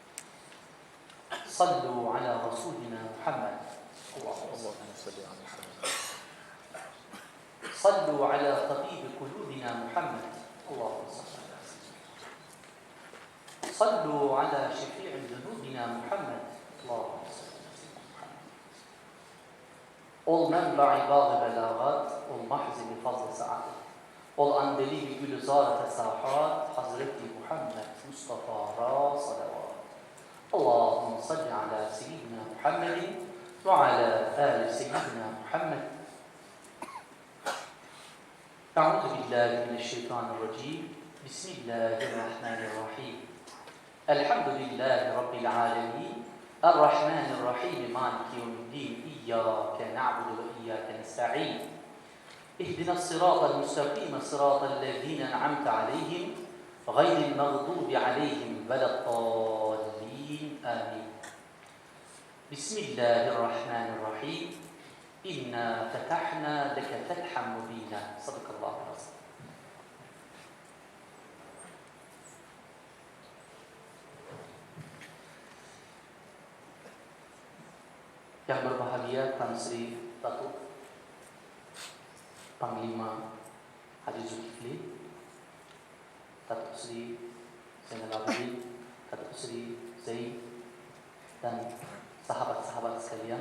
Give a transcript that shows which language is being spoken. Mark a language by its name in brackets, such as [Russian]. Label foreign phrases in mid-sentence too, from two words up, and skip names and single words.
[Arabic] صلوا على رسولنا محمد اللهم صل على محمد. صلوا على طبيب قلوبنا محمد اللهم صل على سيدنا. صلوا على شفيع ذنوبنا محمد اللهم صل على سيدنا محمد. [Turkish] Ol menba-i bağ-ı belagat, ol mahz-i fazl-ı saadet, ol andeli-i gülüzar-ı tesahat, Hazreti Muhammed Mustafa-ra salavat. [Arabic] اللهم صل على سيدنا محمد وعلى آل سيدنا محمد. أعوذ بالله من الشيطان الرجيم. بسم الله الرحمن الرحيم الحمد لله رب العالمين. الرحمن الرحيم مالك يوم الدين إياك نعبد وإياك نستعين. اهدنا الصراط المستقيم صراط الذين أنعمت عليهم. غير المغضوب عليهم ولا الضالين. Amin. بسم الله الرحمن الرحيم إنا فتحنا لك فتحا مبينا. صدق الله العظيم. [Malay] Yang berbahagia Tan Sri Datuk Panglima Haji Zulkifli, Datuk Sri Zainal Abidin, Datuk Sri Zain, dan sahabat-sahabat sekalian.